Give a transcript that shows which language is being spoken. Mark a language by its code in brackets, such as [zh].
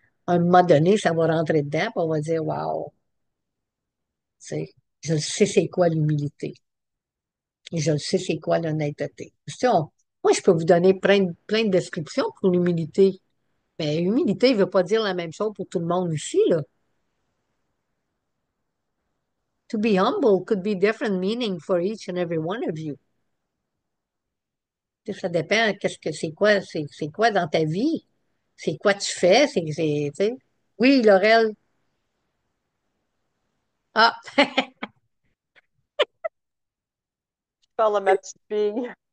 [fr] À un moment donné, ça va rentrer dedans, puis on va dire, waouh, tu sais, je sais c'est quoi l'humilité. Et je sais c'est quoi l'honnêteté. Tu sais, moi, je peux vous donner plein de descriptions pour l'humilité. Mais humilité ne veut pas dire la même chose pour tout le monde ici, là. [en] To be humble could be different meaning for each and every one of you. [fr] Tu sais, ça dépend, qu'est-ce que c'est quoi dans ta vie? C'est quoi tu fais? Tu sais. Oui, Laurel. Ah, Parle à ma petite fille.